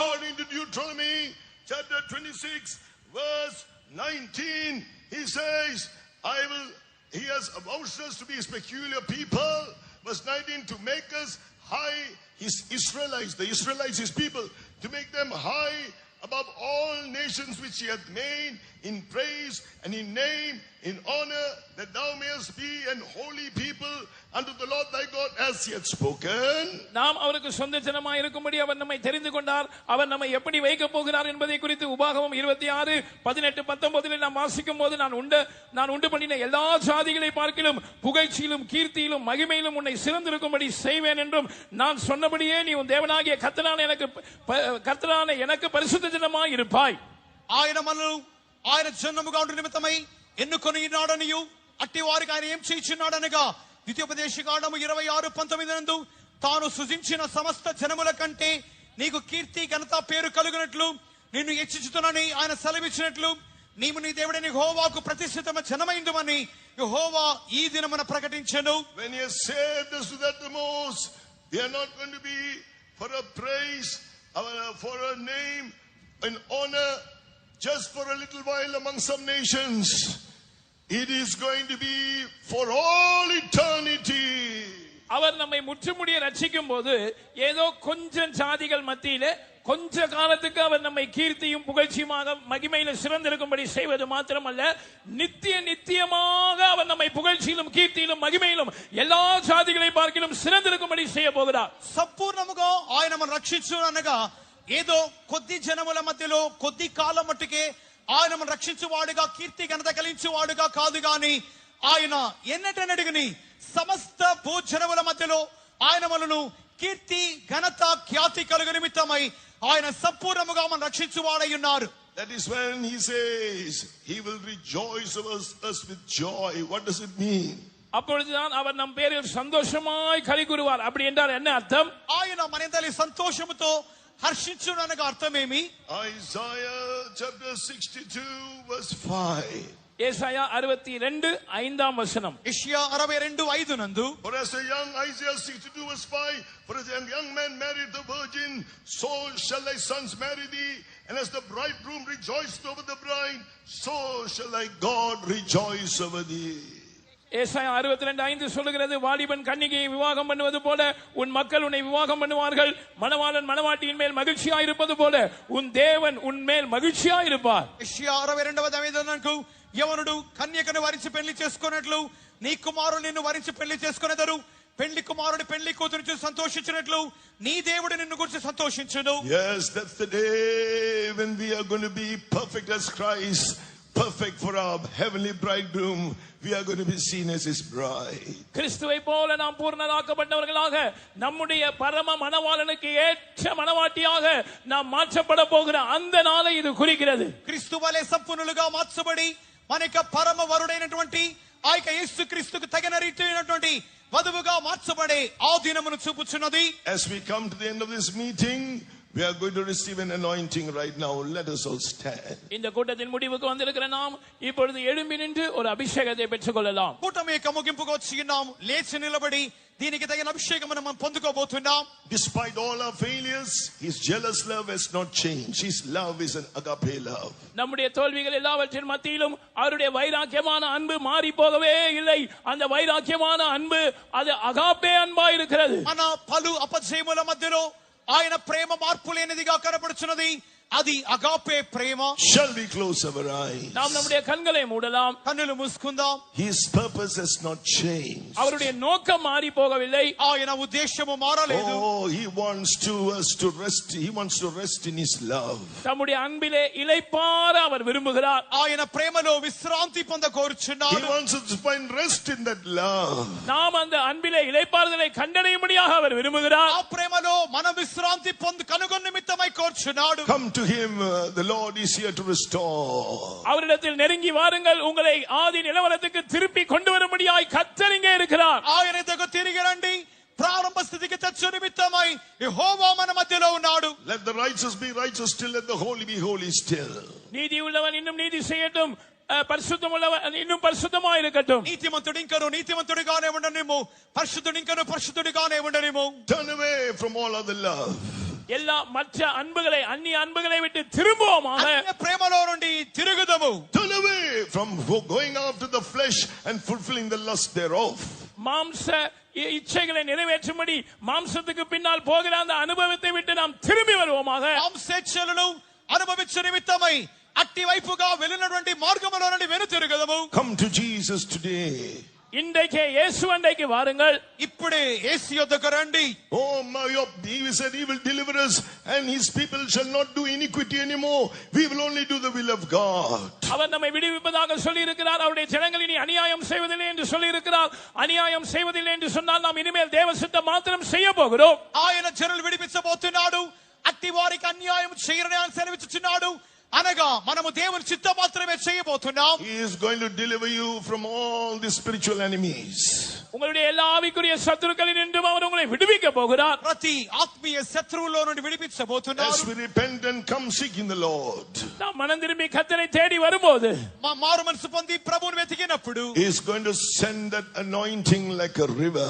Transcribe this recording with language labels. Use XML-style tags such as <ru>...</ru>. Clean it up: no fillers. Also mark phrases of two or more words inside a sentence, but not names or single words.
<en>According to Deuteronomy chapter 26 verse 19, he says, he has avouched us to be his peculiar people. Verse 19, to make us high, his Israelites, the Israelites, his people, to make them high above all nations which he hath made, in praise and in name, in honor, that thou mayest be an holy people unto the Lord thy God, as he hath spoken.</en> <ta>நாம் அவருக்கு சொந்த ஜனமாய் இருக்கும்படி அவர் நம்மை தெரிந்து கொண்டார். அவர் நம்மை எப்படி வைக்க போகிறார் என்பதை குறித்து உபாகமம் 26:18-19 நாம் வாசிக்கும் போது, நான் உண்டு பண்ணின எல்லா ஜாதிகளை பார்க்கிலும் புகழ்ச்சியிலும் கீர்த்தியிலும் மகிமையிலும் உன்னை சிறந்திருக்கும்படி செய்வேன் என்றும், நான் சொன்னபடியே நீ உன் தேவனாகிய கர்த்தரான எனக்கு பரிசுத்த ஜனமாய் இருப்பாய்.</ta> <te>ఆయన జన్మముగా ఉండు నిమిత్తమై ఎన్నుకొని నాడనియు అట్టి వారికి ఆయన ఏం చేయించున్నాడనగా ద్వితీయోపదేశకాండము 26:19 నందు తాను సృజించిన సమస్త జనముల కంటే నీకు కీర్తి ఘనత పేరు కలుగునట్లు నిన్ను హెచ్చించుతునని ఆయన సెలవిచ్చినట్లు నీవు నీ దేవుడైన యెహోవాకు ప్రతిష్ఠితమైన జనమైందుమని యెహోవా ఈ దినమున ప్రకటించెను.</te> <en>When he has saved us to the uttermost, they are not going to be for a praise, for a name, an honor, just for a little while among some nations. It is going to be for all eternity.</en> <ta>அவர் நம்மை முற்றுமுடிய ரட்சிக்கும் போது ஏதோ கொஞ்சம் ஜாதிகள் மத்தியிலே கொஞ்ச காலத்துக்கு அவர் நம்மை கீர்த்தியும் புகழ்ச்சியுமாக மகிமையில சிறந்திருக்கும்படி செய்வது மாத்திரமல்ல, நித்தியமாக அவர் நம்மை புகழ்ச்சியிலும் கீர்த்தியிலும் மகிமையிலும் எல்லா ஜாதிகளை பார்க்கிலும் சிறந்திருக்கும்படி செய்ய போகிறார்.</ta> <te>సంపూర్ణముగా ఆయన మనం రక్షించును అనగా ఏదో కొద్ది జనముల మధ్యలో కొద్ది కాలం మట్టుకే ఆయన మనం రక్షించువాడుగా కీర్తి ఘనత కలిగించువాడుగా కాదు గాని, ఆయన ఎన్నటనడిగని సమస్త భూజనముల మధ్యలో ఆయన మనను కీర్తి ఘనత ఖ్యాతి కలుగు నిమిత్తమై ఆయన సంపూర్ణముగా మనం రక్షించువాడై ఉన్నారు.</te> <en>That is when he says he will rejoice over us with joy. What does it mean?</en> <ta>அப்பொழுதுதான் அவர் நம் பேரில் சந்தோஷமாய் களி கூறுவார். அப்படி என்றால் என்ன அர்த்தம்?</ta> <te>ఆయన మన యందలి సంతోషముతో హర్షించును అనగా అర్థమేమి?</te> <en>Isaiah chapter 62 verse 5.</en> <ta>ஏசாயா 62:5 வசனம்.</ta> <te>యెషయా 62:5 నందు,</te> <en>For as a young, Isaiah 62 verse 5, for as a young man married the virgin, so shall thy sons marry thee, and as the bridegroom rejoiced over the bride, so shall thy God rejoice over thee.</en> <ta>ஏசாயா 62:5 சொல்லுகிறது, வாலிபன் கன்னிகையை விவாகம் பண்ணுவது போல உன் மக்கள் உன்னை விவாகம் பண்ணுவார்கள். மணவாளன் மணவாட்டியின் மேல் மகிழ்ச்சியா இருப்பது போல உன் தேவன் உன் மேல் மகிழ்ச்சியா இருப்பார்.</ta> <te>యెషయా 62:5 యవనుడు కన్యకను వరించి పెళ్లి చేసుకున్నట్లు నీ కుమారుడు నిన్ను వరించి పెళ్లి చేసుకునేదరు. పెళ్లి కుమారుడు పెళ్లి కూతురు చూసి సంతోషించినట్లు నీ దేవుడు నిన్ను గురించి సంతోషించును.</te> <en>Yes, that's the day when we are going to be perfect as Christ, perfect for our heavenly bridegroom. We are going to be seen as his bride.</en> <ta>கிறிஸ்துவை போல நாம் பூர்ணராக்கப்பட்டவர்களாக நம்முடைய பரம மணவாளனுக்கு ஏற்ற மணவாட்டியாக நாம் மாற்றப்பட போகிற அந்த நாளை இது குறிக்கிறது.</ta> <te>క్రీస్తు వలె సంపూర్ణులుగా మార్చబడి మన యొక్క పరమ వరుడైనటువంటి ఆ యొక్క యేసుక్రీస్తుకు తగిన రీతిైనటువంటి వధువుగా మార్చబడే ఆ దినమును చూపుచున్నది.</te> <en>As we come to the end of this meeting, we are going to receive an anointing right now. Let us all stand.</en> <ta>இந்த கூட்டத்தின் முடிவுக்கு வந்திருக்கிற நாம் இப்பொழுது எழும்பி நின்று ஒரு அபிஷேகத்தை பெற்றுக்கொள்ளலாம்.</ta> <te>కూటమి యొక్క ముగింపుకు వచ్చి ఉన్నాం. లేచి నిలబడి దీనికి తగిన అభిషేకమును మనం పొందుకోబోతున్నాం.</te> <en>Despite all our failures, his jealous love has not changed. His love is an agape love.</en> <ta>நம்முடைய தோல்விகள் எல்லாவற்றின் மத்தியிலும் அவருடைய வைராக்கியமான அன்பு மாறி போகவே இல்லை. அந்த வைராக்கியமான அன்பு அது அகாப்பே அன்பா இருக்கிறது.</ta> <te>మన పలు అపజయముల మధ్యలో ఆయన ప్రేమ మార్పు లేనిదిగా కనబడుచున్నది. అది అగాపే ప్రేమ.</te> <en>Shall we close our eyes?</en> <ta>நாம் நம்முடைய கண்களை மூடலாம்.</ta> <te>కన్నులు మూసుకుందాం.</te> <en>His purpose has not changed.</en> <ta>அவருடைய நோக்கம் மாறி போகவில்லை.</ta> <te>ఆయన ఉద్దేశము మారలేదు.</te> <en>Oh, he wants us to rest. He wants to rest in his love.</en> <ta>தம்முடைய அன்பிலே இளைப்பாற அவர் விரும்புகிறார்.</ta> <te>ఆయన ప్రేమలో విశ్రాంతి పొంద He కోరుచున్నాడు.</te> <en>wants us to find rest in that love.</en> <ta>நாம் அந்த அன்பிலே இளைப்பாறுதலை கண்டடையும்படியாக அவர் விரும்புகிறார்.</ta> <te>ఆ ప్రేమలో మనం విశ్రాంతి పొందు కనుగొన్న నిమిత్తమై కోరుచున్నాడు.</te> <en>Come to him. The Lord is here to restore.</en> <ta>அவரிடத்தில் நெருங்கி வாருங்கள், உங்களை ஆதி நிலவரத்துக்கு திருப்பி கொண்டு வரும்படியாய் கர்த்தர் இங்கே இருக்கிறார்.</ta> <te>ఆయన దగ్గర తిరిగి రండి. ప్రారంభ స్థితికి తెచ్చు నిమిత్తమై యెహోవా మన మధ్యలో ఉన్నాడు.</te> <en>Let the righteous be righteous still, let the holy be holy still.</en> <ta>நீதி உள்ளவன் இன்னும் நீதி செய்யட்டும், பரிசுத்தம் உள்ளவன் இன்னும் பரிசுத்தமாய் இருக்கட்டும்.</ta> <te>నీతిమంతుడు ఇంకను నీతిమంతుడిగానే ఉండనిమ్ము, పరిశుద్ధుడు ఇంకను పరిశుద్ధుడిగానే ఉండనిమ్ము.</te> <en>Turn away from all other love.</en> <ta>எல்லா மற்ற அன்புகளை அந்நிய அன்புகளை விட்டு திரும்புவோமாக.</ta> <te>అన్య ప్రేమలో నుండి తిరుగుదము.</te> <en>Turn away from going after the flesh and fulfilling the lust thereof.</en> <ta>மாம்ச இச்சைகளை நிறைவேற்றும்படி மாம்சத்துக்கு பின்னால் போகிற அந்த அனுபவத்தை விட்டு நாம் திரும்பி வருவோமாக.</ta> <te>మాంసేచ్ఛలను అనుభవించు నిమిత్తమై అట్టి వైపుగా వెళ్ళినటువంటి మార్గములో నుండి వెనుతిరుగుదము.</te> <en>Come to Jesus today.</en> <ta>இன்றைக்கே இயேசு அண்டைக்கு வாருங்கள்.</ta> <te>ఇప్పుడే యేసు యొద్దకు రండి.</te> <en>Oh my, he said he will deliver us and his people shall not do iniquity anymore. We will only do the will of God.</en> <ta>அவர் நம்மை விடுவிப்பதாக சொல்லி இருக்கிறார். அவருடைய ஜனங்கள் இனி அநியாயம் செய்வதில்லை என்று சொல்லி இருக்கிறார். அநியாயம் செய்வதில்லை என்று சொன்னால் நாம் இனிமேல் தேவ சித்தம் மாத்திரம் செய்ய போகிறோம்.</ta> <te>ఆయన జనులు విడిపించబోతున్నాడు. అట్టి వారికి అన్యాయం చేయరని ఆయన సెలవిచ్చుచున్నాడు. అనగా మనము దేవుని చిత్తం మాత్రమే చేయబోతున్నాం.</te> <en>He is going to deliver you from all the spiritual enemies.</en> <ta>உங்களுடைய எல்லா ஆவிக்குரிய சத்துருக்களில் நின்றும் அவர் உங்களை விடுவிக்க போகிறார்.</ta> <te>ప్రతి ఆత్మీయ శత్రువులో నుండి విడిపించబోతున్నాడు.</te> <en>As we repent and come seeking the Lord,</en> <ta>நாம் மனம் திரும்பி கர்த்தரை தேடி வரும்போது,</ta> <te>మారు మనసు పొంది ప్రభువును వెతికినప్పుడు</te> <en>He is going to send that anointing like a river.</en>